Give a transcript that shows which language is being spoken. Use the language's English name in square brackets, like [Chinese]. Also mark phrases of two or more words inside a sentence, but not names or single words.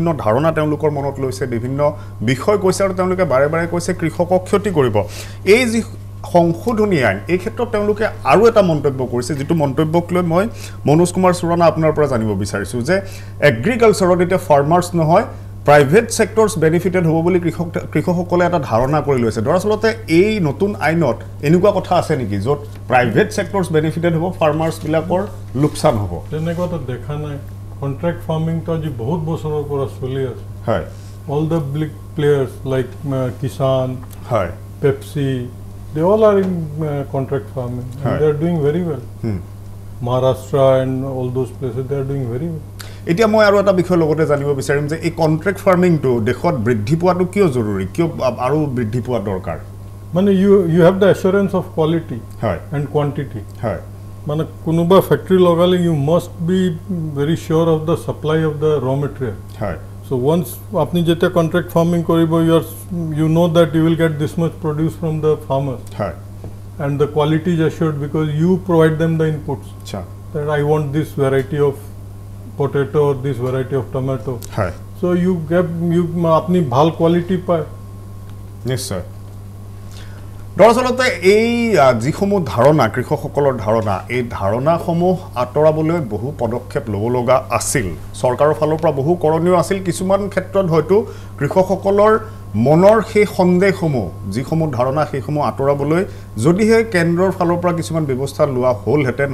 [Assamese] ধাৰণা তেওঁলোকৰ মনত লৈছে বিভিন্ন বিষয় কৈছে আৰু তেওঁলোকে বাৰে বাৰে কৈছে কৃষকক ক্ষতি কৰিব এই যি সংশোধনী আইন এই ক্ষেত্ৰত তেওঁলোকে আৰু এটা মন্তব্য কৰিছে যেটো মন্তব্যক লৈ মই মনোজ কুমাৰ সুৰানা আপোনাৰ পৰা জানিব বিচাৰিছো যে এগ্ৰিকালচাৰত এতিয়া ফাৰ্মাৰ্স নহয় [English] private sectors benefited [Assamese] হ'ব বুলি কৃষকসকলে এটা ধাৰণা কৰি লৈছে দৰাচলতে এই নতুন আইনত এনেকুৱা কথা আছে নেকি যত [English] private sectors benefited [Assamese] হ'ব ফাৰ্মাৰ্স বিলাকৰ লোকসান হ'ব তেনেকুৱা দেখা নাই [English] contract farming [Assamese] তো আজি বহুত বছৰৰ পৰা চলি আছে হয় [English] all the big players like Kisan [Assamese] হয় [English] Pepsi they all are in contract farming and they are doing very well Maharashtra and all those places they are doing very well [Assamese] এতিয়া মই আৰু এটা বিষয় লগতে জানিব বিচাৰিম যে এই [English] contract farming [Assamese] টো দেখত বৃদ্ধি পোৱাটো কিয় জৰুৰী কিয় আৰু বৃদ্ধি পোৱা দৰকাৰ [English] মানে you have the assurance of quality and quantity [Assamese] হয় মানে কোনোবা ফ্যাক্টরি লগালে [English] you must be very sure of the supply of the raw material [Assamese] হয় [English] so once [Assamese] আপুনি যেতিয়া [English] contract farming koribo you know that you will get this much produce from the farmers [Assamese] হয় [English] and the quality is assured because you provide them the inputs [Assamese] acha [English] that I want this variety of potato or this variety of tomato [Assamese] হয় [English] so you [Assamese] আপুনি ভাল quality পায় নিশ্চয় দৰাচলতে এই যিসমূহ ধাৰণা কৃষকসকলৰ ধাৰণা এই ধাৰণাসমূহ আঁতৰাবলৈ বহু পদক্ষেপ ল'ব লগা আছিল চৰকাৰৰ ফালৰ পৰা বহু কৰণীয় আছিল কিছুমান ক্ষেত্ৰত হয়তো কৃষকসকলৰ মনৰ সেই সন্দেহসমূহ যিসমূহ ধাৰণা সেইসমূহ আঁতৰাবলৈ যদিহে কেন্দ্ৰৰ ফালৰ পৰা কিছুমান ব্যৱস্থা লোৱা হ'লহেঁতেন